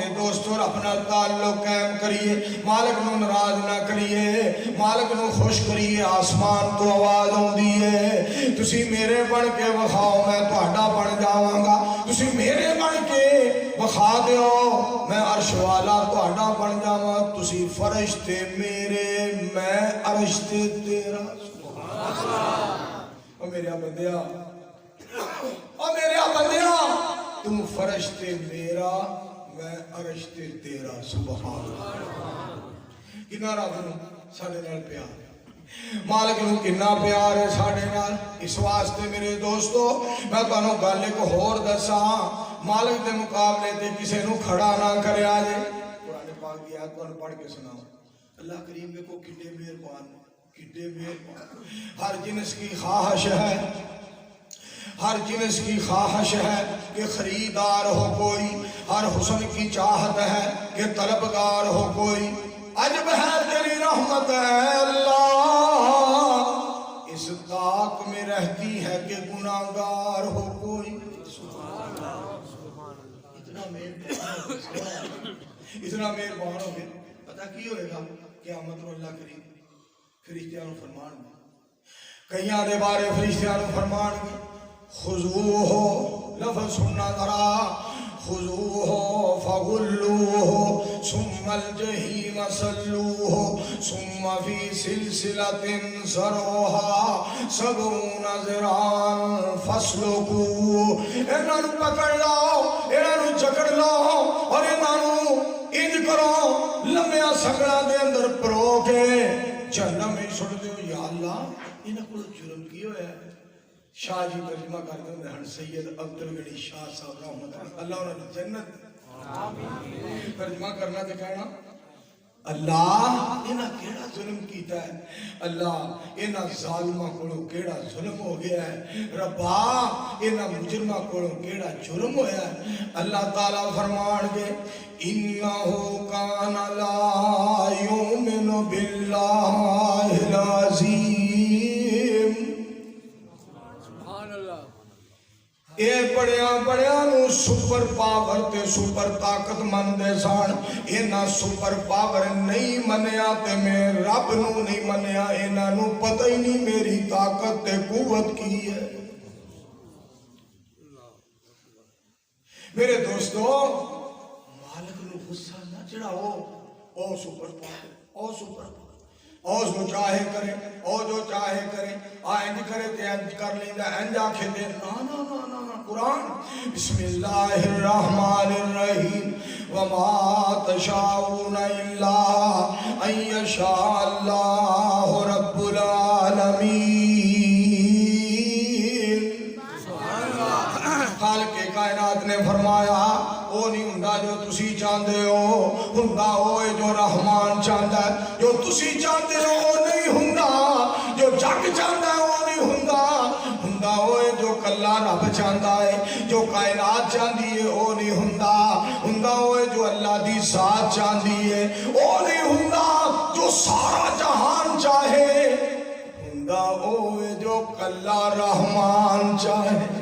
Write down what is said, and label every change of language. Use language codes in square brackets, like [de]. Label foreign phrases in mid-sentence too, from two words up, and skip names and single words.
[pa] دوستو اپنا تعلق قائم کریے مالک نو ناراض نہ کریے مالک نو خوش کریے آسمان تو آواز ہوندی ہے تسی میرے بن کے وکھاؤ میں تہاڈا بن جاواں گا تسی میرے بن کے وکھا دیو میں عرش والا تہاڈا بن جاواں تسی فرشتے میرے میں عرش تے تیرا او میرے بندیا تم فرشتے میرا میں عرشتے تیرا [ar] سبحان اللہ [pa] کنا رب نو ساڈے نال پیار مالک نو کنا پیار ہے ساڈے نال اس واسطے میرے دوستو میں تانوں گل ایک ہور دساں مالک دے مقابلے تے کسے نو کھڑا نہ کریا جے قرآن پاک دی آیت پڑھ کے سناؤ اللہ کریم دیکھو کتنے مہربان [ur] ہر جنس کی خواہش ہے ہر جنس کی خواہش ہے کہ خریدار ہو کوئی ہر حسن کی چاہت ہے کہ طلبگار ہو کوئی عجب ہے تیری رحمت ہے اللہ اس طاق میں رہتی ہے کہ گناہگار ہو کوئی [pa] اتنا اتنا مہربان ہو گئے پتہ کی ہوئے گا قیامت نو اللہ کریم فرشتیاں نو فرمان گے [ur] کئیاں دے بارے فرشتیاں نو فرمان گے [ar] خذوہ [pa] لفظ سننا ذرا [ar] خذوہ فغلوہ ثم الجحیم صلوہ ثم فی سلسلۃ ذرعها 70 ذراعا فاسلکوہ [pa] انہاں نو پکڑ لاؤ انہاں نو جکڑ لاؤ اور انہاں نو انج کرو لمبیا سگڑا دے اندر پرو کے جہنم میں چھوڑ دیو یا اللہ انہاں کو جرم کی ہویا ہے شاہ جی ترجمہ کرتے ہیں ہن سید عبدالغنی شاہ صاحب [ar] رحمت اللہ [pa] انہوں نے جنت ترجمہ کرنا تے کہنا اللہ انہاں کیڑا ظلم کیتا ہے اللہ انہاں ظالماں کولوں کیڑا ظلم ہو گیا ہے ربا انہاں مجرماں کولوں کیڑا جرم ہویا ہے اللہ تعالیٰ فرمان گے [ar] انہو کان لا یؤمن باللہ العظیم [pa] اے بڑیاں نو [en] super power [pa] تے سپر طاقت مندے سان اینا [en] super power [pa] نہیں منیا تے میں رب نو نہیں منیا اینا نو پتہ ہی نہیں میری طاقت تے قوت کی ہے میرے دوستو مالک نو غصہ نہ چڑھاؤ او [en] super power [pa] او [en] super power [pa] او جو چاہے کرے او جو چاہے کرے آئند کرے تے انج کر لیندہ انج آکھے دے نا قرآن [ar] بسم اللہ الرحمن الرحیم وما تشاؤون الا ان یشاء اللہ رب العالمین [pa] خالق کائنات نے فرمایا وہ نہیں ہوندا جو تسی چاہندے ہو ہوندا ہوئے جو رحمان چاہندا ہے جو تسی چاہندے ہو وہ نہیں ہوندا جو جگ چاہندا ہے وہ نہیں ہوندا ہوندا ہوئے جو کلا رب چاہندا ہے جو کائنات چاہندی ہے وہ نہیں ہوندا ہوندا ہوئے جو اللہ دی ذات چاہندی ہے وہ نہیں ہوندا جو سارا جہان چاہے ہوندا ہوئے جو کلا رحمان چاہے